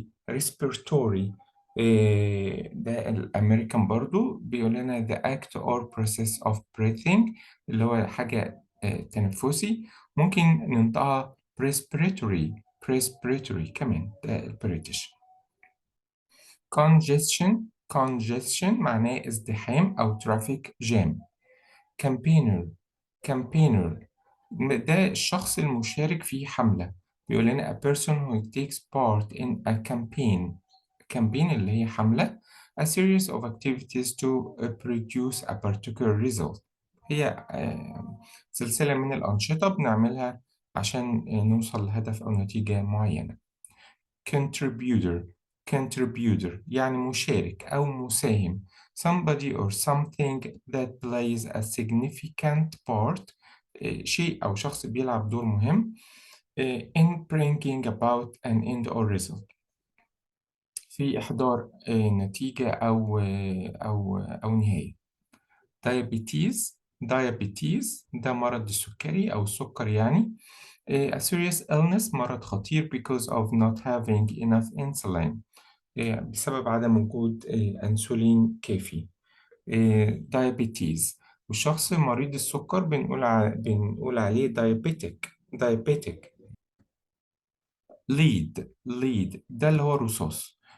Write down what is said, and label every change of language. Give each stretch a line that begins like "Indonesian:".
Arabic: respiratory ده الأمريكان برضو بيقول لنا
English: the act or process of breathing،
Arabic: اللي هو حاجة تنفسي. ممكن ننطقها respiratory كمان، ده البريتش. congestion معناه ازدحام أو traffic jam. campaigner campaigner ده الشخص المشارك في حملة. بيقول لنا
English: a person who takes part in a campaign
Arabic: اللي هي حملة،
English: a series of activities to produce a particular result.
Arabic: هي سلسلة من الأنشطة بنعملها عشان نوصل لهدف أو نتيجة معينة. contributor contributor يعني مشارك أو مساهم.
English: somebody or something that plays a significant part،
Arabic: شيء أو شخص بيلعب دور مهم
English: in bringing about an end or result،
Arabic: في إحضار نتيجة أو نهاية. diabetes ده مرض السكري أو السكر يعني.
English: a serious illness
Arabic: مرض خطير
English: because of not having enough insulin،
Arabic: بسبب عدم وجود أنسولين كافي. diabetes، والشخص مريض السكر بنقول عليه diabetic. lead ده اللي هو الرصاص.